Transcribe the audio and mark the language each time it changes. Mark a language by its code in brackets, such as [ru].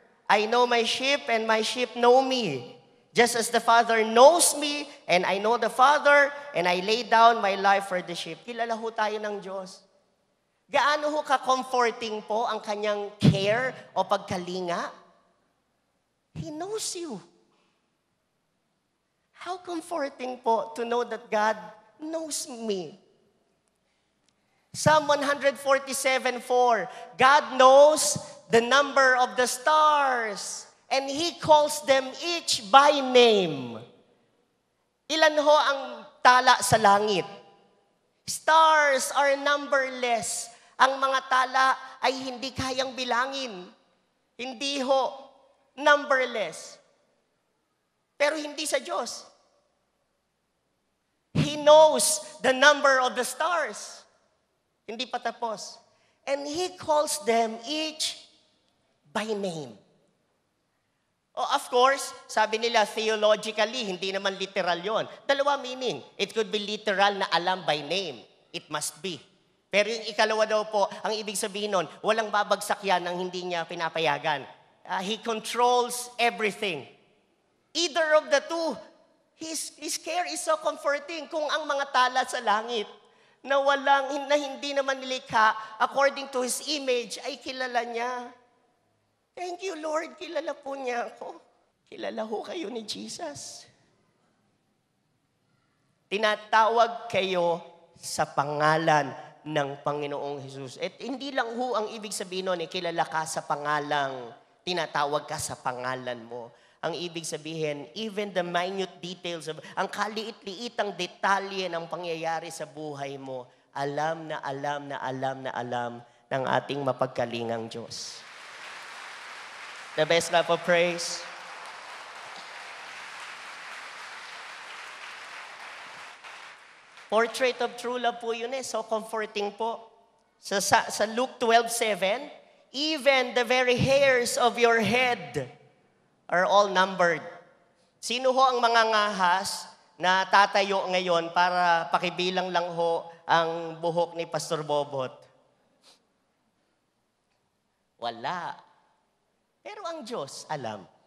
[en] I know my sheep and my sheep know me. Just as the Father knows me and I know the Father and I lay down my life for the sheep. [tl] Kilala ho tayo ng Diyos. Gaano ho ka-comforting po ang kanyang care o pagkalinga? [en] He knows you. How comforting po to know that God knows me. Psalm 147:4, God knows the number of the stars, and He calls them each by name. [tl] Ilan ho ang tala sa langit? [en] Stars are numberless. [tl] Ang mga tala ay hindi kayang bilangin. Hindi ho, numberless. Pero hindi sa Diyos. [en] He knows the number of the stars. [tl] Hindi pa tapos. [en] And He calls them each by name. Oh, of course, [tl] sabi nila theologically, hindi naman literal yon. Dalawa meaning. [en] It could be literal na alam by name. It must be. [tl] Pero yung ikalawa daw po, ang ibig sabihin nun, walang babagsak yan ng hindi niya pinapayagan. [en] He controls everything. Either of the two, His care is so comforting. [tl] Kung ang mga tala sa langit, na hindi naman nilikha [en] according to His image, [tl] ay kilala niya. [en] Thank you, Lord. [tl] Kilala po niya ako. Kilala ho kayo ni Jesus. Tinatawag kayo sa pangalan ng Panginoong Jesus. At hindi lang ho ang ibig sabihin nun, kilala ka sa pangalang, tinatawag ka sa pangalan mo. Ang ibig sabihin, [en] even the minute details, [tl] ang kaliit-liitang detalye ng pangyayari sa buhay mo, alam na alam na alam na alam ng ating mapagkalingang Diyos. [en] The best clap of praise. Portrait of true love [tl] po yun [en] so comforting po. Sa Luke 12:7, even the very hairs of your head are all numbered. [tl] Sino ho ang mga ngahas na tatayo ngayon para pakibilang lang ho ang buhok ni Pastor Bobot? Wala. Pero ang Diyos, alam.